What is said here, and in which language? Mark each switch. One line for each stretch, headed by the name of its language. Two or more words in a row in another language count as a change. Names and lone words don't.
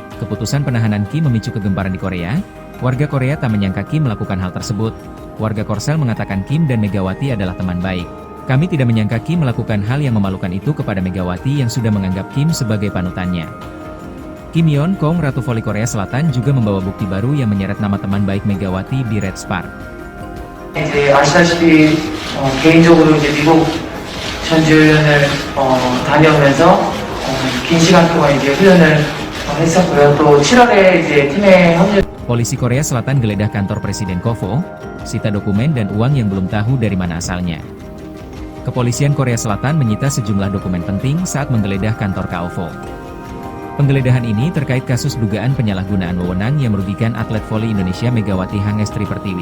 Indonesian: Keputusan penahanan Kim memicu kegemparan di Korea. Warga Korea tak menyangka Kim melakukan hal tersebut. Warga Korsel mengatakan Kim dan Megawati adalah teman baik. Kami tidak menyangka Kim melakukan hal yang memalukan itu kepada Megawati yang sudah menganggap Kim sebagai panutannya. Kim Yeon-keung Ratu Voli Korea Selatan juga membawa bukti baru yang menyeret nama teman baik Megawati di Red Spark.
Korean: 아시다시피 개인적으로 이제 미국 전주훈련을 다녀오면서 긴 시간 동안 이제 훈련을 했었고요. 또 7월에 이제 팀에 합류.
Indonesian: Polisi Korea Selatan geledah kantor Presiden KOFO, sita dokumen dan uang yang belum tahu dari mana asalnya. Kepolisian Korea Selatan menyita sejumlah dokumen penting saat menggeledah kantor KOFO. Penggeledahan ini terkait kasus dugaan penyalahgunaan wewenang yang merugikan atlet voli Indonesia Megawati Hangestri Pertiwi.